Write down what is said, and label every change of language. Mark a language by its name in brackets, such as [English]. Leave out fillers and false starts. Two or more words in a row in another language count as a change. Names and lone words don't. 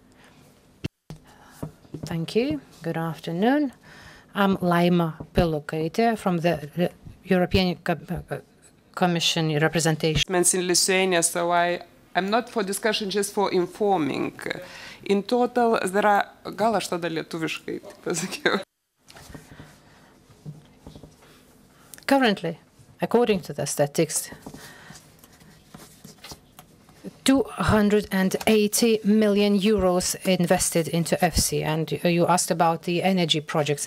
[English] Thank you. Good afternoon. I'm Laima Pilukaitė from the European Commission representation. In Lithuania, so I'm not for discussion, just for informing. In total, there are... [Lithuanian] Gal aš tada lietuviškai pasakiau. [English] Currently, according to the statistics, 280 million euros invested into FC, and you asked about the energy projects.